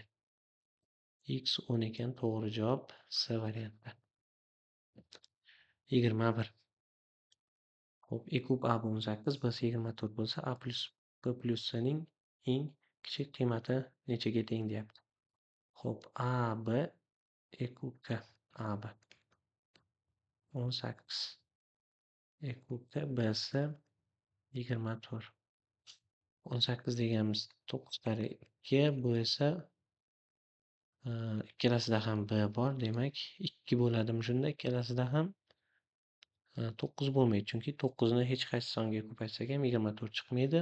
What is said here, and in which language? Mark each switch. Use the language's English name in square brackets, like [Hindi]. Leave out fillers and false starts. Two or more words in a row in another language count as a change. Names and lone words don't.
[Uzbek] X 10 ekan, to'g'ri javob C varianti. 21. Xo'p, e kub a bu 18, b esa 24 bo'lsa, a plus b plus c ning eng kichik qiymati nechaga teng deyapti. Xo'p, a b e kubga a b 18. E kubga b esa 24. 18 deganimiz 9 karra 2, bu esa ikkalasida ham b bor, demak 2 bo'ladimi shunda? Ikkalasida ham 9 bo'lmaydi, chunki 9 ni hech qaysi songa ko'paytsak ham 24 chiqmaydi.